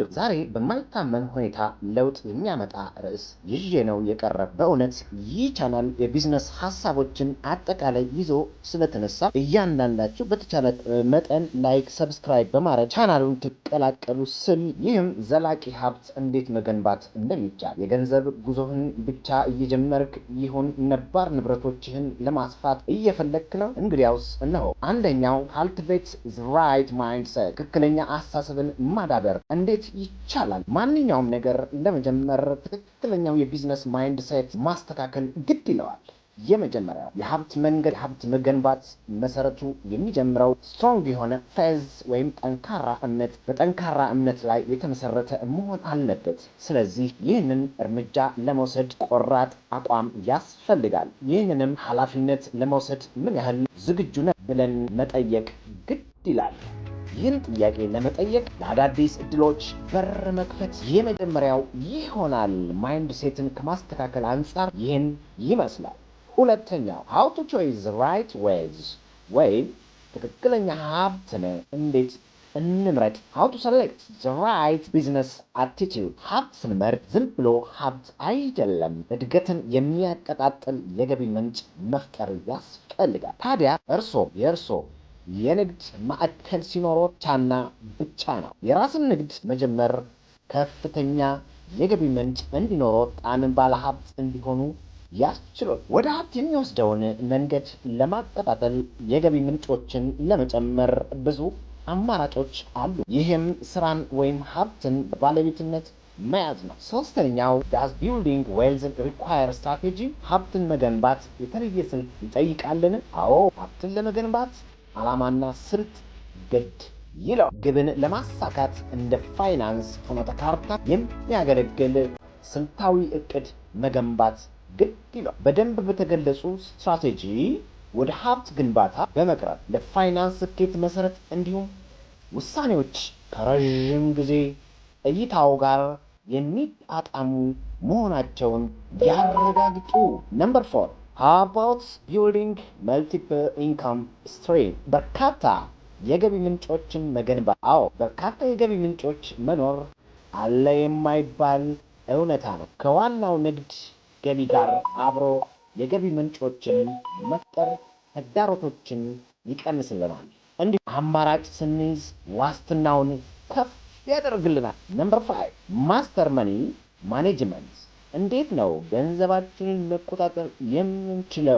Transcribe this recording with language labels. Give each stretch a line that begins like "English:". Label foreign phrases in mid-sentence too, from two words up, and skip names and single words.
Amharic: ዛሬ በማይታመን ሁኔታ ለውጥ የሚያመጣ ርዕስ ይዤ ነው የቀረበው። በእውነት ይህ ቻናል የቢዝነስ ሀሳቦችን አጠቃላይ ይዞ ስለተነሳ እያንዳንዳችሁ በተቻለ መጠን ላይክ፣ ሰብስክራይብ በማድረግ ቻናሉን ትቀላቀሉ ስል ይህም ዘላቂ ሀብት እንዴት መገንባት እንደሚቻል የገንዘብ ጉዞህን ብቻ እየጀመርክ ይሁን ነባር ንብረቶችህን ለማስፋት እየፈለግክ ነው? እንግዲያውስ እነሆ አንደኛው
English: cultivate the right mindset
Amharic: ትክክለኛ አስተሳሰብን ማዳበር እንዴት ይቻላል? ማንኛውም ነገር ለመጀመር ትክክለኛው የቢዝነስ ማይንድሴት ማስተካከል ግድ ይለዋል። የመጀመሪያው የሀብት መንገድ ሀብት መገንባት መሰረቱ የሚጀምረው ስትሮንግ የሆነ ፌዝ ወይም ጠንካራ እምነት በጠንካራ እምነት ላይ የተመሰረተ መሆን አለበት። ስለዚህ ይህንን እርምጃ ለመውሰድ ቆራጥ አቋም ያስፈልጋል። ይህንንም ኃላፊነት ለመውሰድ ምን ያህል ዝግጁ ነህ ብለን መጠየቅ ግድ ይላል። ይህን ጥያቄ ለመጠየቅ ለአዳዲስ እድሎች በር መክፈት የመጀመሪያው ይሆናል። ማይንድ ሴትን ከማስተካከል አንጻር ይህን ይመስላል። ሁለተኛው
English: how to choose the right ways
Amharic: ወይም ትክክለኛ ሀብትን እንዴት እንምረጥ።
English: how to select the right business attitude
Amharic: ሀብት ስንመርጥ ዝም ብሎ ሀብት አይደለም፣ እድገትን የሚያቀጣጥል የገቢ ምንጭ መፍጠር ያስፈልጋል። ታዲያ የእርሶ የንግድ ማዕከል ሲኖረው ብቻና ብቻ ነው። የራስን ንግድ መጀመር ከፍተኛ የገቢ ምንጭ እንዲኖረው ጣምን ባለሀብት እንዲሆኑ ያስችላል። ወደ ሀብት የሚወስደውን መንገድ ለማቀጣጠል የገቢ ምንጮችን ለመጨመር ብዙ አማራጮች አሉ። ይህም ስራን ወይም ሀብትን ባለቤትነት መያዝ ነው። ሶስተኛው
English: does building wealth require strategy
Amharic: ሀብትን መገንባት የተለየ ስልት ይጠይቃልን? አዎ፣ ሀብትን ለመገንባት ዓላማና ስልት ግድ ይላል። ግብን ለማሳካት እንደ ፋይናንስ ፍኖተ ካርታ የሚያገለግል ስልታዊ እቅድ መገንባት ግድ ይላል። በደንብ በተገለጹ ስትራቴጂ ወደ ሀብት ግንባታ በመቅረብ ለፋይናንስ ስኬት መሰረት እንዲሁም ውሳኔዎች ከረዥም ጊዜ እይታው ጋር የሚጣጣሙ መሆናቸውን ያረጋግጡ።
English: number 4 how about building multiple income stream
Amharic: በርካታ የገቢ ምንጮችን መገንባት። አዎ፣ በርካታ የገቢ ምንጮች መኖር አለ የማይባል እውነታ ነው። ከዋናው ንግድ ገቢ ጋር አብሮ የገቢ ምንጮችን መፍጠር ተግዳሮቶችን ይቀንስልናል። እንዲሁ አማራጭ ስንይዝ ዋስትናውን ከፍ ያደርግልናል።
English: number 5 master money management
Amharic: እንዴት ነው ገንዘባችንን መቆጣጠር የምንችለው?